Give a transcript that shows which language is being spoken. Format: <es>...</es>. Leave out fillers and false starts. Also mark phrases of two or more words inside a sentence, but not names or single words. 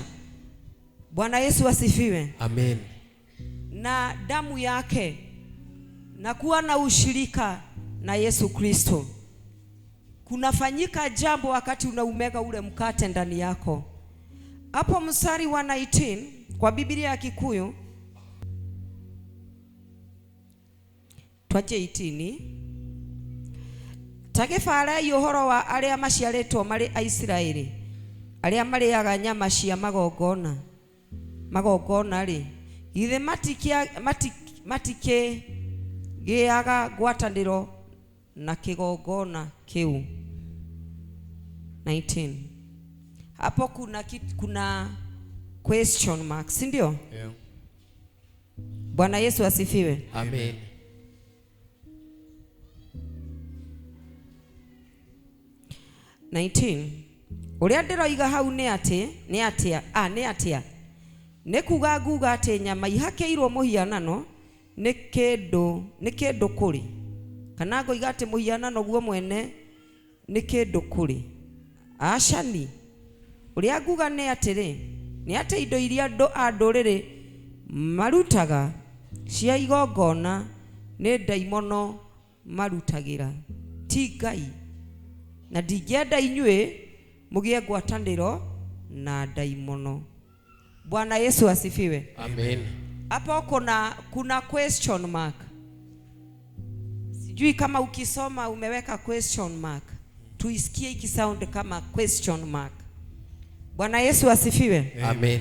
<sw>Bwana Yesu asifiwe. Amen. Na damu yake na kuwa na ushirika na Yesu Kristo, kunafanyika jambo wakati unaumega ule mkate ndani yako. Hapo mstari wa 19 kwa Biblia ya Kikuyu twaje 18.</sw> <ki>Tagefara yuhoro wa aria maciaretwo mari Aisiraeli aria mariaga nyama cia magongona ri ithe matike giaga ngwatanĩro na kigongona kiu. 19.</ki> <sw>Hapo kuna</sw> <en>question mark,</en> <sw>si ndio?</sw> <en>Yeah.</en> <sw>Bwana Yesu asifiwe. Amen.</sw> <ki>Uria ndiroiga hau ni atia ni kuga nguga ati nyama ihakeirwo muhianano ni kindu kuri, kana ngoiga ati muhianano guo mwene ni kindu kuri. Ashani uria nguga ni atiri ni ati indo iria anduriri marutaga cia igongona ni ndaimono marutagira, ti Ngai. Na ndingĩenda inyuĩ mugie ngwatanĩro na ndaimono.</ki> <sw>Bwana Yesu asifiwe. Amen. Hapo kuna</sw> <en>question mark.</en> <sw>Sijui kama ukisoma umeweka</sw> <en>question mark,</en> <sw>tuisikie ikisound kama question mark. Bwana Yesu asifiwe. Amen.</sw>